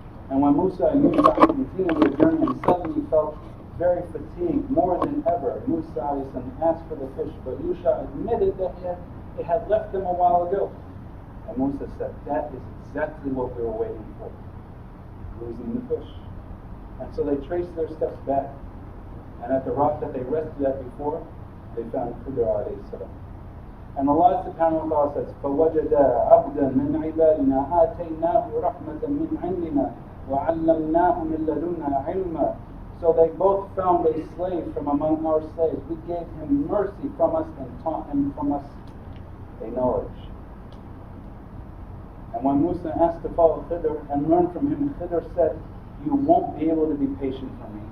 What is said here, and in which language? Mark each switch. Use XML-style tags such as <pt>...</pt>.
<en>And when Musa and Yusha continued their journey and suddenly felt very fatigued, more than ever, Musa asked for the fish, but Yusha admitted that it had left them a while ago. And Musa said, that is exactly what we were waiting for, losing the fish. And so they traced their steps back, and at the rock that they rested at before, they found Khidr</en> <ar>alayhi salam.</ar> <en>And Allah subhanahu wa ta'ala says,</en> <ar>فَوَجَدَا عَبْدًا مِنْ عِبَادِنَا آتَيْنَاهُ رَحْمَةً مِنْ عِنْدِنَا وَعَلَّمْنَاهُ مِنْ لَدُنَّا عِلْمًا.</ar> <en>So they both found a slave from among our slaves. We gave him mercy from us and taught him from us a knowledge. And when Musa asked to follow Khidr and learn from him, Khidr said, you won't be able to be patient for me.</en>